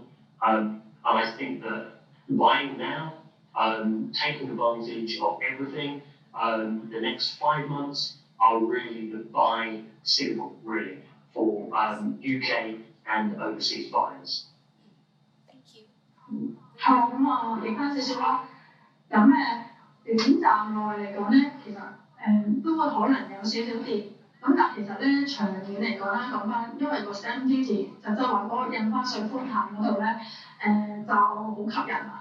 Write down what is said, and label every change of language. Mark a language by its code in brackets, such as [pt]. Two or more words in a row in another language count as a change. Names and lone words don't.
[en] And I think that buying now, taking advantage of everything, the next 5 months are really the buy signal, really, for UK and overseas buyers. Thank you. [yue] 好，咁我譯翻少少啦。咁短暫內嚟講咧，其實都會可能有少少跌。咁但其實咧，長遠嚟講咧，講翻，因為個 [en] stamp duty [yue] 就即係話嗰個印花稅寬限嗰度咧，就好吸引啊。